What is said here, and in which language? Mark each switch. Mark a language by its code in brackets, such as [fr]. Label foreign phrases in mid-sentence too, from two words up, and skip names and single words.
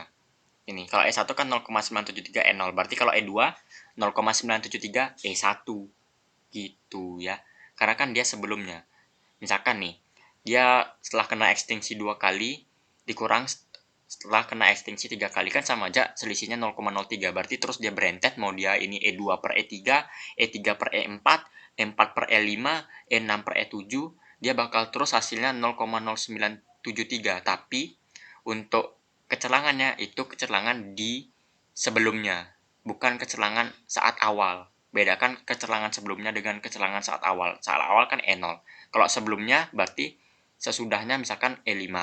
[id] Ini kalau E1 kan 0,973 E0, berarti kalau E2 0,973 E1 gitu ya. Karena kan dia sebelumnya. Misalkan nih, dia setelah kena ekstingsi 2 kali dikurang setelah kena ekstingsi 3 kali kan sama aja selisihnya 0,03. Berarti terus dia berentet mau dia ini E2 per E3, E3 per E4, E4 per E5, E6 per E7, dia bakal terus hasilnya 0,0973. Tapi untuk kecerlangannya itu kecerlangan di sebelumnya, bukan kecerlangan saat awal. Bedakan kecerlangan sebelumnya dengan kecerlangan saat awal. Saat awal kan E0. Kalau sebelumnya berarti sesudahnya misalkan E5.